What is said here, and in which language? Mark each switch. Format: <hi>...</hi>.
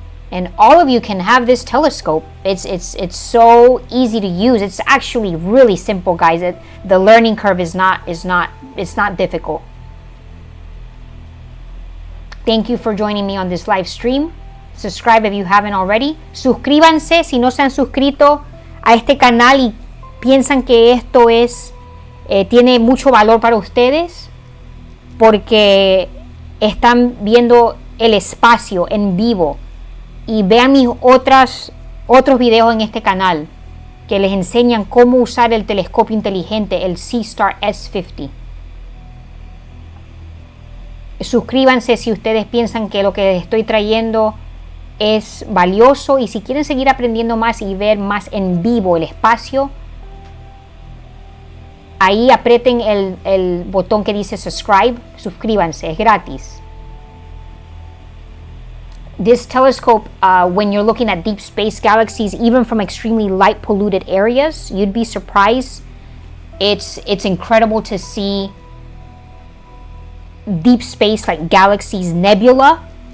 <en>And all of you can have this telescope. It's so easy to use. It's actually really simple, guys. The learning curve is not difficult. Thank you for joining me on this live stream. Subscribe if you haven't already.</en> <es>Suscríbanse si no se han suscrito a este canal y piensan que esto tiene mucho valor para ustedes, porque están viendo el espacio en vivo. Y vean mis otros videos en este canal que les enseñan cómo usar el telescopio inteligente, el Seestar S50. Suscríbanse si ustedes piensan que lo que estoy trayendo es valioso, y si quieren seguir aprendiendo más y ver más en vivo el espacio, ahí aprieten el botón que dice subscribe, suscríbanse, es gratis.</es> <en>this telescope, when you're looking at deep space galaxies, even from extremely light polluted areas, you'd be surprised. It's incredible to see deep space, like galaxies, nebula.</en>